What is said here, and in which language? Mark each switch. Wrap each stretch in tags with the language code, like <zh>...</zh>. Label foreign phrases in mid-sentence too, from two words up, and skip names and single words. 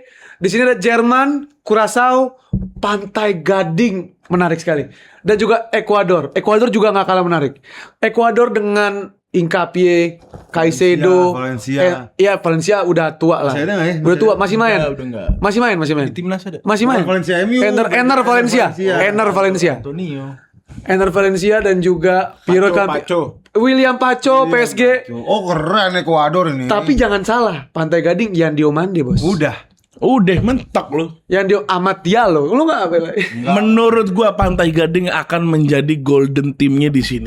<id>Di sini ada Jerman, Curaçao, Pantai Gading, menarik sekali. Dan juga Ekuador. Ekuador juga nggak kalah menarik. Ekuador dengan Hincapié, Caicedo, Valencia. Iya Valencia udah tua lah. Masih ada nggak ya? Udah tua, masih main. udah enggak. Masih main. Di timnas ada. Masih main. Valencia MU. Ener Valencia. Ener Valencia. Antonio. Ener Valencia dan juga Piero Campi. Paco. William Paco, PSG. Oh keren Ekuador ini. Tapi jangan salah, Pantai Gading Yan Diomande, Bos. Udah mentok lu. Yan Dio Amat Diallo. Lu enggak apa lah. Menurut gua Pantai Gading akan menjadi</id> <en>golden teamnya</en> <id>di sini.</id>